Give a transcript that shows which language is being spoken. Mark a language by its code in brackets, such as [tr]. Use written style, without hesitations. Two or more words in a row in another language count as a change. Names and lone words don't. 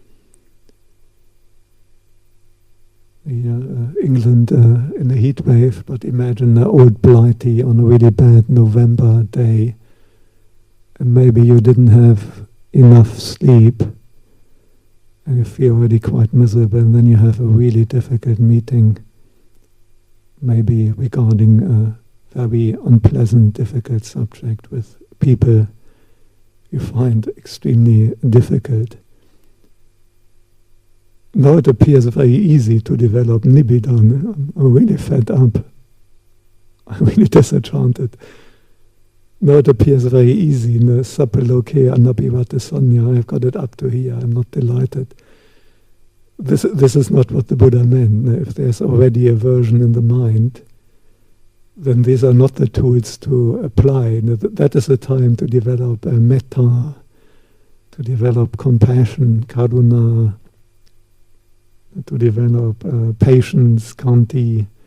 [en] England in a heat wave, but imagine an old Blighty on a really bad November day, and maybe you didn't have enough sleep, and you feel already quite miserable, and then you have a really difficult meeting, maybe regarding a very unpleasant, difficult subject with people you find extremely difficult. Now it appears very easy to develop nibbida. I'm really fed up. I'm really disenchanted. Now it appears very easy. [pi] Sapaloke anabhivata sanya. [en] I've got it up to here. I'm not delighted. This is not what the Buddha meant. If there's already aversion in the mind, then these are not the tools to apply. That is the time to develop metta, to develop compassion, karuna, to develop patience, khanti.